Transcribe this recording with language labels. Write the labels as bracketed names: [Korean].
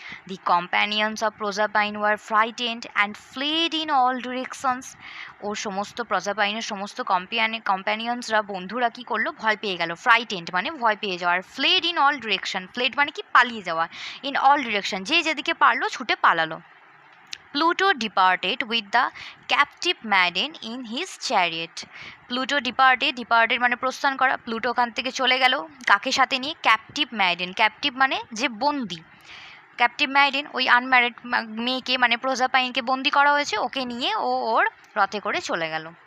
[English] The companions of Proserpine were frightened and fled in all directions. [Bangla] ওর সমস্ত প্রোজারপাইনের সমস্ত কম্প্যানিয়ন্সরা, বন্ধুরা কী করলো, ভয় পেয়ে গেল। ফ্রাইটেন্ড মানে ভয় পেয়ে যাওয়া, আর [English] fled in all direction, [Bangla] fled মানে কি, পালিয়ে যাওয়া, ইন অল ডিরেকশন যে যেদিকে পারলো ছুটে পালালো। [English] Pluto departed with the captive maiden in his chariot. Pluto departed [Bangla] মানে প্রস্থান করা, প্লুটো ওখান থেকে চলে গেল কাকে সাথে নিয়ে, ক্যাপটিভ ম্যাডেন। ক্যাপটিভ মানে যে বন্দি, ক্যাপটিভ ম্যাডেন ওই আনম্যারিড মেয়েকে মানে প্রজাপাইনকে বন্দি করা হয়েছে, ওকে নিয়ে ও ওর রথে করে চলে গেল।